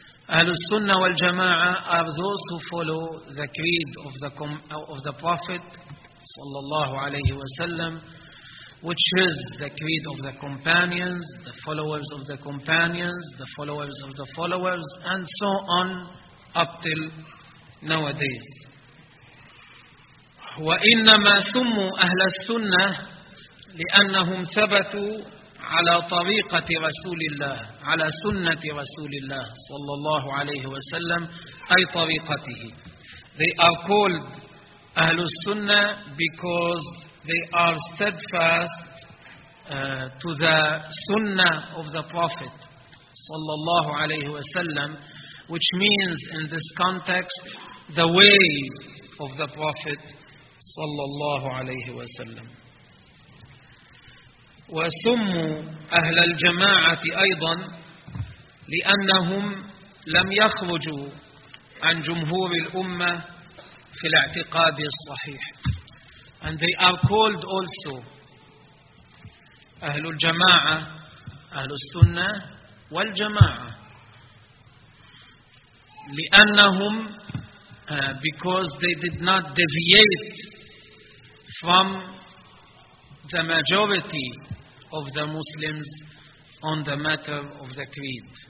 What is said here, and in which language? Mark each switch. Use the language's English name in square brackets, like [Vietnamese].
[English] أهل السنة والجماعة are those who follow the creed of the Prophet [Arabic] صلى الله عليه وسلم, [English] which is the creed of the companions, the followers of the companions, the followers of the followers, and so on up till nowadays. [Arabic] وإنما سموا أهل السنة لأنهم ثبتوا على طريقة رسول الله, على سنة رسول الله صلى الله عليه وسلم, أي طريقته. [English] They are called أهل السنة because they are steadfast to the sunnah of the Prophet [Arabic] صلى الله عليه وسلم, [English] which means in this context the way of the Prophet صلى الله عليه وسلم. [Arabic] وسموا أهل الجماعة أيضا لأنهم لم يخرجوا عن جمهور الأمة في الاعتقاد الصحيح. [English] And they are called also أهل الجماعة, أهل السنة والجماعة, [Arabic] لأنهم [English] because they did not deviate from the majority of the Muslims on the matter of the creed.